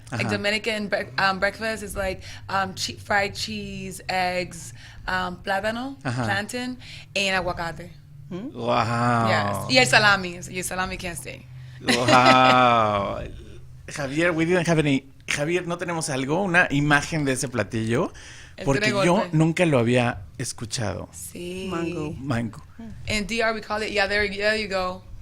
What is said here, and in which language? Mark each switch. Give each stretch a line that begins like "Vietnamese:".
English: Like Dominican breakfast is like fried cheese, eggs, plátano, plantain, and aguacate. Wow. Yes.
Spanish: Y el salami.
English: Your salami can't stay. Wow. Javier, we didn't have any.
Spanish: Javier, ¿no tenemos algo? Una imagen de ese platillo. Porque yo nunca lo había escuchado. Sí.
English: Mango. In DR we call it, there you go.